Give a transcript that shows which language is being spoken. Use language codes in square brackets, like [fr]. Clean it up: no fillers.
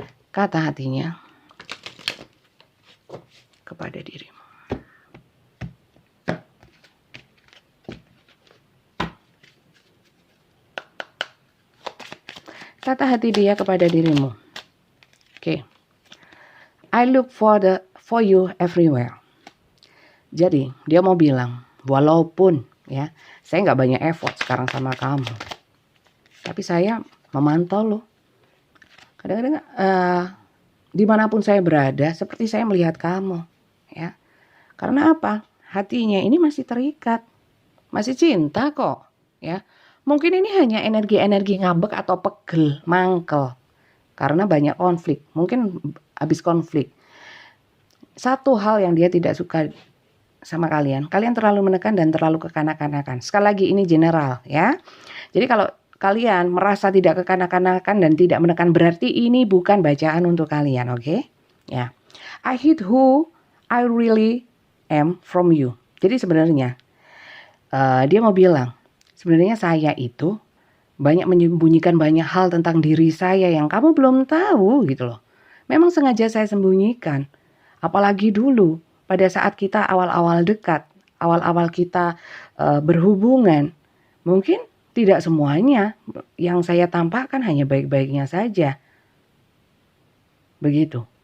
[id] Kata hatinya kepada dirimu. Kata hati dia kepada dirimu. Oke. [en] I look for you everywhere. [id] Jadi dia mau bilang, walaupun ya saya nggak banyak effort sekarang sama kamu, tapi saya memantau loh. Kadang-kadang dimanapun saya berada, seperti saya melihat kamu ya. Karena apa? Hatinya ini masih terikat, masih cinta kok ya. Mungkin ini hanya energi-energi ngambek atau pegel, mangkel, karena banyak konflik. Mungkin habis konflik. Satu hal yang dia tidak suka sama kalian terlalu menekan dan terlalu kekanak-kanakan. Sekali lagi ini general ya. Jadi kalau kalian merasa tidak kekanak-kanakan dan tidak menekan, berarti ini bukan bacaan untuk kalian, oke? Ya. [en] I hid who I really am from you. [id] Jadi sebenarnya dia mau bilang, sebenarnya saya itu banyak menyembunyikan banyak hal tentang diri saya yang kamu belum tahu gitu loh. Memang sengaja saya sembunyikan. Apalagi dulu pada saat kita awal-awal dekat, awal-awal kita berhubungan, mungkin tidak semuanya yang saya tampakkan hanya baik-baiknya saja. Begitu.